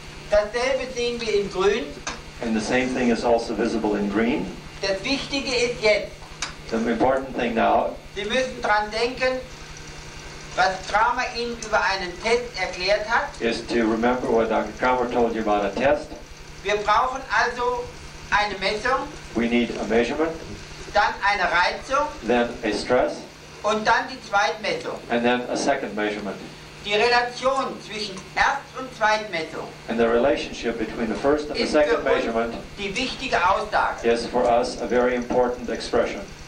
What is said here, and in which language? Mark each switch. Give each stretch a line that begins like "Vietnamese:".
German: Dasselbe sehen wir in Grün.
English: And the same thing is also visible in green.
German: Das Wichtige ist jetzt,
English: The important thing now
German: Sie müssen dran denken, was Kramer Ihnen über einen Test erklärt hat.
English: is to remember what Dr. Kramer told you about a test.
German: Wir brauchen also eine Messung,
English: We need a measurement,
German: dann eine Reizung
English: then a stress,
German: und dann die Zweitmessung.
English: and then a second measurement.
German: Die Relation zwischen Erst- und Zweitmessung
English: And the relationship between the first and the
German: ist für
English: second
German: uns
English: measurement
German: die wichtige Aussage.
English: is for us a very important expression.